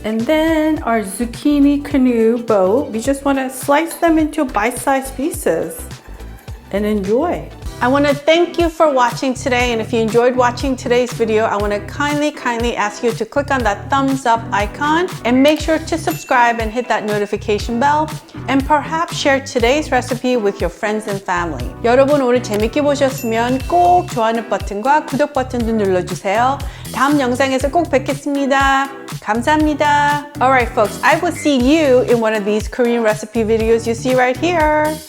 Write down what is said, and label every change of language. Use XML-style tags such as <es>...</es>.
<en>And then our zucchini canoe boat, we just want to slice them into bite-sized pieces and enjoy. I want to thank you for watching today, and if you enjoyed watching today's video, I want to kindly ask you to click on that thumbs up icon and make sure to subscribe and hit that notification bell, and perhaps share today's recipe with your friends and family.</en> <ko>여러분 오늘 재밌게 보셨으면 꼭 좋아하는 버튼과 구독 버튼도 눌러주세요. 다음 영상에서 꼭 뵙겠습니다. 감사합니다.</ko> <en>Alright folks, I will see you in one of these Korean recipe videos you see right here.</en>